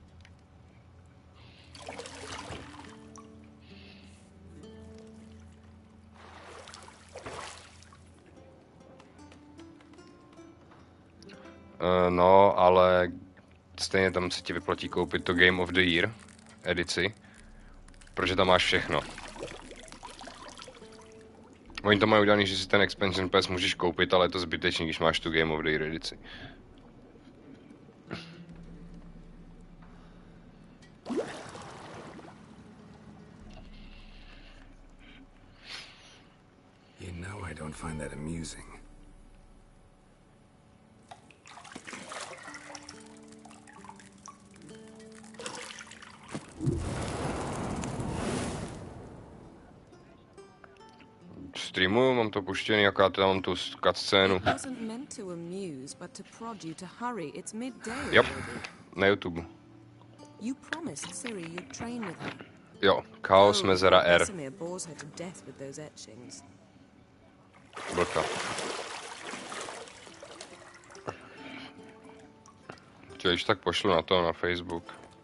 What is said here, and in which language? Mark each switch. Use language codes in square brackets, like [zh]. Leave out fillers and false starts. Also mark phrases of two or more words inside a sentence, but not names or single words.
[cs] No, ale stejně tam se ti vyplatí koupit to Game of the Year edici, protože tam máš všechno. Oni to mají udělaný, že si ten expansion pass můžeš koupit, ale je to zbytečný, když máš tu Game of the Year edici. [en] You know I don't find that amusing. [cs] Streamuju, mám to puštěný, jaká tam mám tu cutscénu. Jo, na YouTube. Jo, Chaos mezera R. Blka. Když tak pošlu na to, na Facebook.